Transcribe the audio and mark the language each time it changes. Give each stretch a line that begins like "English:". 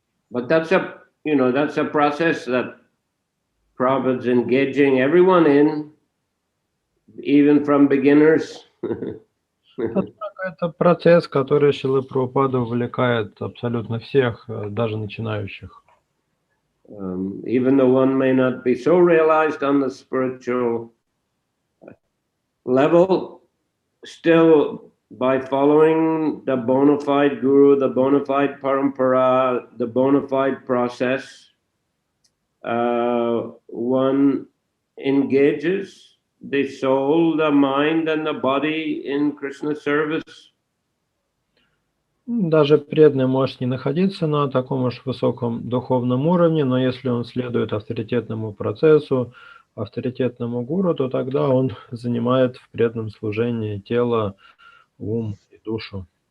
English: But that's a process that Prabhupada's engaging everyone in, even from beginners.
Russian: Это процесс, который Шрила Прабхупада увлекает абсолютно всех, даже начинающих.
English: Even though one may not be so realized on the spiritual level, still by following the bona fide guru, the bona fide parampara, the bona fide process, one engages the soul, the mind, and the body in Krishna service.
Russian: Даже преданный может не находиться на таком уж высоком духовном уровне, но если он следует авторитетному процессу, авторитетному гуру, то тогда он занимает в преданном служении тело, ум и душу.